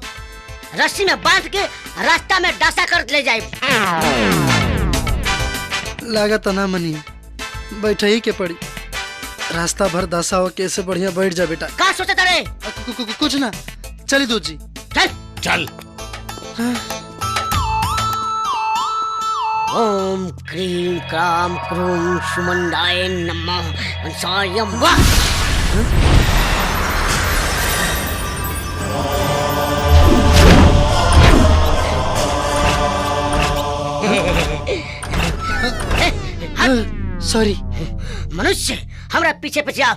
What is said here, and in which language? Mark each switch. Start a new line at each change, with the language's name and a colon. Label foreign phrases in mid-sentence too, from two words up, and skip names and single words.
Bhojpuri: रस्सी में बांध के रास्ता में डासा कर ले जाए। लागत ना मनी बैठे ही के पड़ी। रास्ता भर दासा हो कैसे बढ़िया बैठ जा बेटा। का सोचा तारे? कुछ ना चली दूध जी चल चल।
Sanskrit: ओम क्रीम क्राम क्रूम सुमंडाय नमः अंसायम वाह।
Bhojpuri: सॉरी मनुष्य हमरा पीछे पीछे आओ।